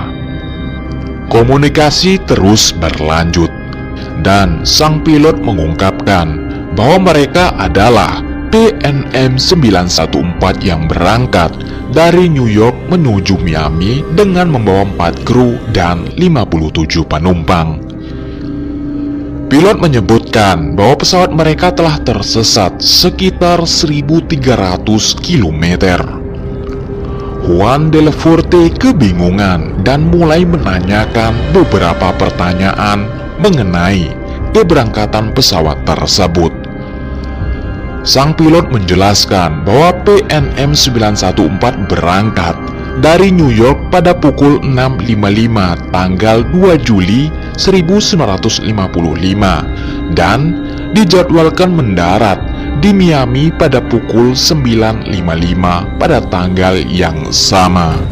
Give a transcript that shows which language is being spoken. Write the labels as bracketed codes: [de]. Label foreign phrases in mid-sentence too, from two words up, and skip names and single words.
[id] Komunikasi terus berlanjut, dan sang pilot mengungkapkan bahwa mereka adalah PNM 914 yang berangkat dari New York menuju Miami dengan membawa 4 kru dan 57 penumpang. Pilot menyebutkan bahwa pesawat mereka telah tersesat sekitar 1.300 km. Juan de la Fuerte kebingungan dan mulai menanyakan beberapa pertanyaan mengenai keberangkatan pesawat tersebut. Sang pilot menjelaskan bahwa PNM 914 berangkat dari New York pada pukul 6.55 tanggal 2 Juli 1955 dan dijadwalkan mendarat di Miami pada pukul 9.55 pada tanggal yang sama.